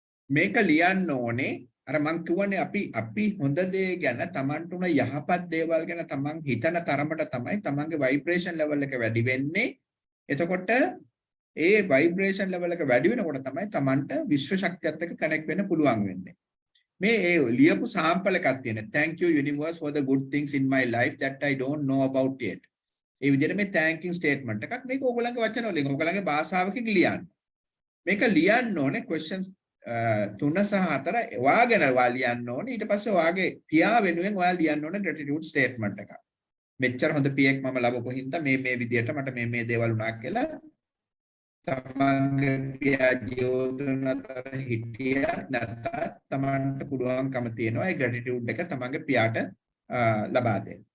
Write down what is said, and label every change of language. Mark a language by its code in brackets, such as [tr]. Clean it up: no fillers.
[si] මේක ලියන්න ඕනේ අර මං කියවනේ අපි හොඳ දේ ගැන තමන්ට උන යහපත් දේවල් ගැන තමන් හිතන තරමට තමයි තමන්ගේ vibration level එක වැඩි වෙන්නේ. එතකොට ඒ vibration level එක වැඩි වෙනකොට තමයි තමන්ට විශ්ව ශක්තියත් එක්ක connect වෙන්න පුළුවන් වෙන්නේ. මේ ලියපු sample එකක් තියෙන. [en] Thank you universe for the good things in my life that I don't know about yet. [si] ඒ විදිහට මේ thanking statement එකක් මේක ඕගොල්ලන්ගේ වචන වලින් ඕගොල්ලන්ගේ භාෂාවකින් ලියන්න. මේක ලියන්න ඕනේ questions 3 සහ 4 ඔයාගෙන ලියන්න ඕනේ. ඊට පස්සේ ඔයාගේ පියා වෙනුවෙන් ඔයා ලියන්න ඕනේ gratitude statement එකක්. මෙච්චර හොඳ පියෙක් මම ලැබපු හින්දා මේ විදිහට මට මේ දේවල් වුණා කියලා තමන්ගේ පියා ජීවිතන අතර හිටියා නැත්නම් තමන්ට පුළුවන්කම තියෙනවා ඒ gratitude එක තමන්ගේ පියාට ලබා දෙන්න.